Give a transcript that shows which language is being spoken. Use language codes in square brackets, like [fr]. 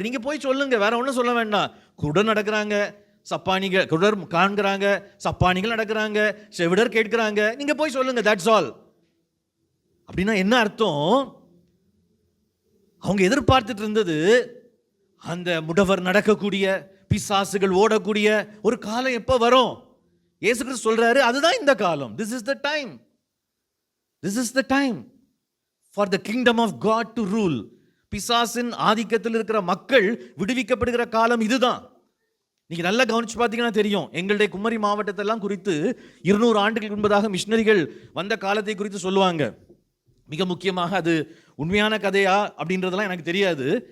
[ta] நீங்க போய் சொல்லுங்க, வேற ஒன்றும் சொல்ல வேண்டாம். குருடர் நடக்கிறாங்க, சப்பானிகள், குருடர் காண்கிறாங்க, சப்பானிகள் நடக்கிறாங்க, செவிடர் கேட்கிறாங்க, நீங்க போய் சொல்லுங்க, தட்ஸ் ஆல். அப்படின்னா என்ன அர்த்தம்? அவங்க எதிர்பார்த்துட்டு இருந்தது அந்த முடவர் நடக்கக்கூடிய, பிசாசுகள் ஓடக்கூடிய ஒரு காலம் எப்ப வரும்? இயேசு கிறிஸ்து சொல்றாரு, அதுதான் இந்த காலம். [en] This is the time. This is the time for the kingdom of God to rule. [ta] பிசாசின் ஆதிக்கத்தில் இருக்கிற மக்கள் விடுவிக்கப்படுகிற காலம் இதுதான். நீங்க நல்லா கவனிச்சு பார்த்தீங்கன்னா தெரியும். எங்களுடைய குமரி மாவட்டத்தெல்லாம் குறித்து 200 ஆண்டுகளுக்கு முன்பதாக மிஷினரிகள் வந்த காலத்தை குறித்து சொல்லுவாங்க. மிக முக்கியமாக அது உண்மையான கதையா அப்படின்றதெல்லாம் எனக்கு தெரியாது.